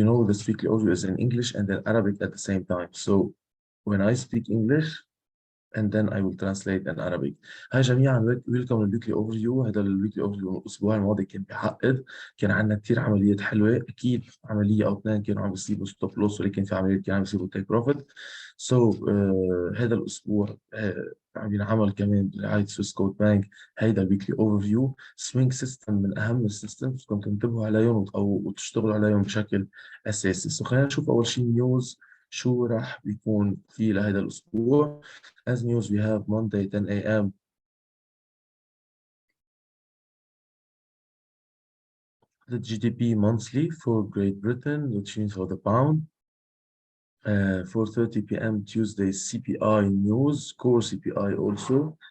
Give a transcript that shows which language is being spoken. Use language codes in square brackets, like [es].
[en] This weekly overview is in English and in Arabic at the same time. So, when I speak English, and then I will translate in Arabic. [ar] هاي جميعا ويلكم للويكلي اوفر فيو. هذا الويكلي اوفر فيو الاسبوع الماضي كان بيعقد، كان عندنا كثير عمليات حلوه. اكيد عمليه او اثنين كانوا عم بيصيبوا ستوب لوس، ولكن في عمليات كانوا عم بيصيبوا تيك بروفيت. سو هذا الاسبوع عم ينعمل كمان برعايه سويس كود بانك هيدا الويكلي اوفر فيو. سوينج سيستم من اهم السيستمز بدكم تنتبهوا عليهم او وتشتغلوا عليهم بشكل اساسي. سو خلينا نشوف اول شيء نيوز شو راح بيكون في لهذا الاسبوع. [en] As news, we have Monday 10 a.m. the GDP monthly for Great Britain, which means for the pound. 4:30 p.m. Tuesday CPI news, core CPI also.